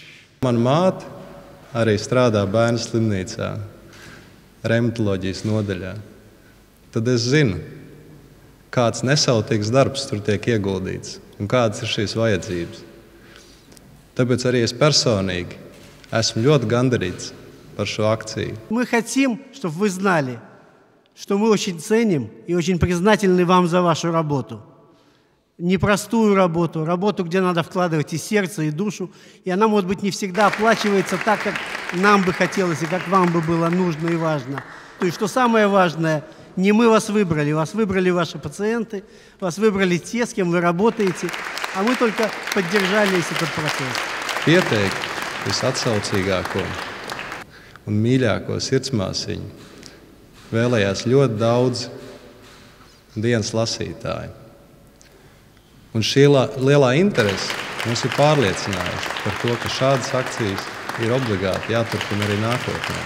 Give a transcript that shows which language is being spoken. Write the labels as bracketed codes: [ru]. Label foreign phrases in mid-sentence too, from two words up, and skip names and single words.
[lv] Mana māte arī strādā bērnu slimnīcā, reumatoloģijas nodaļā. Tad es zinu, kāds nesautīgs darbs tur tiek ieguldīts un kādas ir šīs vajadzības. Tāpēc arī es personīgi esmu ļoti gandarīts par šo akciju. [ru] Мы хотим, чтобы вы знали, что мы очень ценим и очень признательны вам за вашу работу. Непростую работу, где надо вкладывать и сердце, и душу, и она, может быть, не всегда оплачивается так, как нам бы хотелось и как вам бы было нужно и важно. То есть, что самое важное, не мы вас выбрали ваши пациенты, вас выбрали те, с кем вы работаете, а мы только поддержали весь этот процесс. [lv] Pieteikt visatsaucīgāko un mīļāko sirdsmāsiņu vēlējās ļoti daudz dienas lasītāji. Un šī lielā interese mums ir pārliecinājuši par to, ka šādas akcijas ir obligāti jāturpina arī nākotnē.